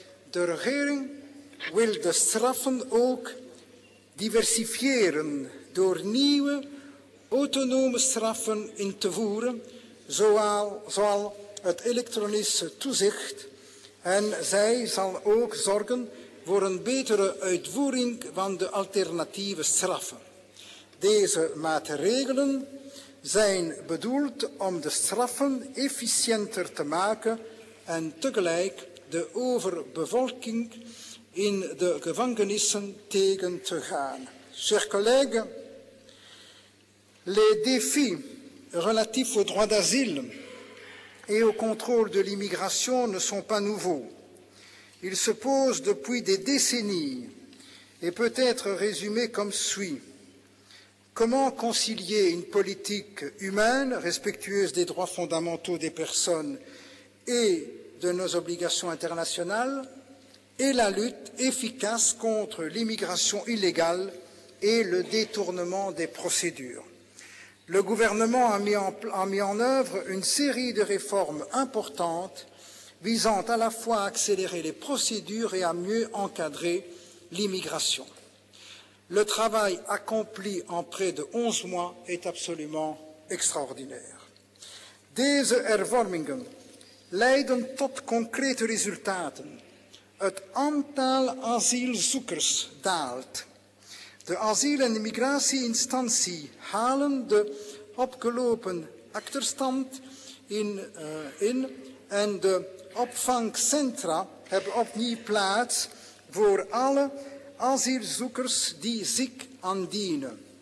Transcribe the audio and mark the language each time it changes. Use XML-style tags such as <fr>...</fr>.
<nl>De regering wil de straffen ook diversifiëren door nieuwe autonome straffen in te voeren, zoals het elektronische toezicht, en zij zal ook zorgen voor een betere uitvoering van de alternatieve straffen. Deze maatregelen zijn bedoeld om de straffen efficiënter te maken en tegelijk de overbevolking in de gevangenissen tegen te gaan.</nl> <fr>Chers collègues, les défis relatifs au droit d'asile et au contrôle de l'immigration ne sont pas nouveaux. Ils se posent depuis des décennies et peut être résumés comme suit. Comment concilier une politique humaine, respectueuse des droits fondamentaux des personnes et de nos obligations internationales, et la lutte efficace contre l'immigration illégale et le détournement des procédures. Le gouvernement a mis en œuvre une série de réformes importantes visant à la fois à accélérer les procédures et à mieux encadrer l'immigration. Le travail accompli en près de 11 mois est absolument extraordinaire.</fr> <nl>Deze hervormingen leiden tot concrete resultaten. Het aantal asielzoekers daalt. De asiel- en immigratieinstantie halen de opgelopen achterstand in en de opvangcentra hebben opnieuw plaats voor alle asielzoekers die zich aandienen.</nl>